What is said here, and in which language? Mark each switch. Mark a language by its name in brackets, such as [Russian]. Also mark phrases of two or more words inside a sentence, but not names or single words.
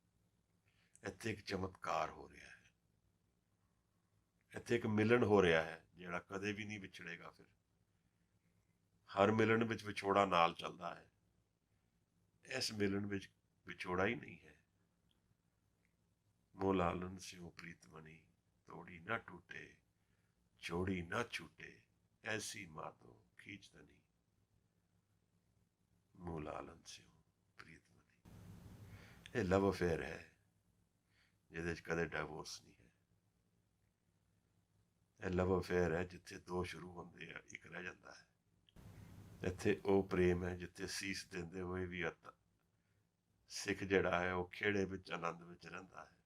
[Punjabi] ਇੱਥੇ ਇੱਕ ਚਮਤਕਾਰ ਹੋ ਰਿਹਾ ਹੈ। ਇੱਥੇ ਇੱਕ ਮਿਲਣ ਹੋ ਰਿਹਾ ਹੈ ਜਿਹੜਾ ਕਦੇ ਵੀ ਨਹੀਂ ਵਿਛੜੇਗਾ। ਫਿਰ ਹਰ ਮਿਲਣ ਵਿੱਚ ਵਿਛੋੜਾ ਨਾਲ ਚੱਲਦਾ ਹੈ, ਇਸ ਮਿਲਣ ਵਿੱਚ ਵਿਛੋੜਾ ਹੀ ਨਹੀਂ ਹੈ। ਮੋਹ ਲਾਲਨ ਸਿਉਂ ਪ੍ਰੀਤ ਮਣਿ, ਤੋੜੀ ਨ ਟੂਟੇ ਜੋੜੀ ਨ ਛੂਟੇ, ਐਸੀ ਮਾਤੋ ਖੀਂਚ ਧਨੀ। ਮੋਹ ਲਾਲਨ ਸਿਉਂ ਪ੍ਰੀਤ ਮਣਿ, ये [English] love affair [Punjabi] है ਜਿਹਦੇ 'ਚ ਕਦੇ ਡਾਈਵੋਰਸ ਨਹੀਂ ਹੈ। ਇਹ [English] love affair [Punjabi] ਹੈ ਜਿੱਥੇ ਦੋ ਸ਼ੁਰੂ ਹੁੰਦੇ ਆ, ਇੱਕ ਰਹਿ ਜਾਂਦਾ ਹੈ। ਇੱਥੇ ਉਹ ਪ੍ਰੇਮ ਹੈ ਜਿੱਥੇ ਸੀਸ ਦਿੰਦੇ ਹੋਏ ਵੀ ਸਿੱਖ ਜਿਹੜਾ ਹੈ ਉਹ ਖੇੜੇ ਵਿੱਚ ਆਨੰਦ ਵਿੱਚ ਰਹਿੰਦਾ ਹੈ।